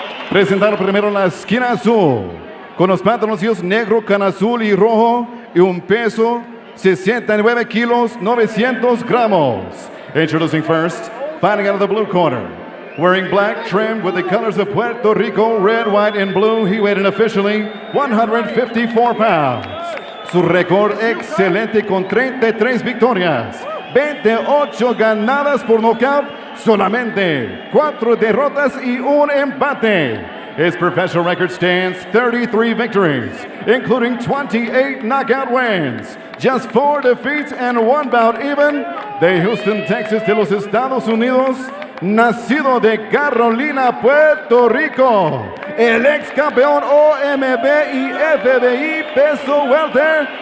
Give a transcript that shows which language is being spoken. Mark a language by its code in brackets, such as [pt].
[es] Presentar primero la esquina azul, con los pantaloncillos negro, can azul y rojo, y un peso, 69 kilos, 900 gramos. [en] Introducing first, fighting out of the blue corner. Wearing black trimmed with the colors of Puerto Rico, red, white, and blue, he weighed in officially 154 pounds. [es] Su récord excelente con 33 victorias, 28 ganadas por nocaut, solamente 4 derrotas y un empate. [en] His professional record stands 33 victories, including 28 knockout wins, just 4 defeats and 1 bout even. [es] De Houston, Texas, de los Estados Unidos, nacido de Carolina, Puerto Rico, el ex campeón OMB y FBI peso welter.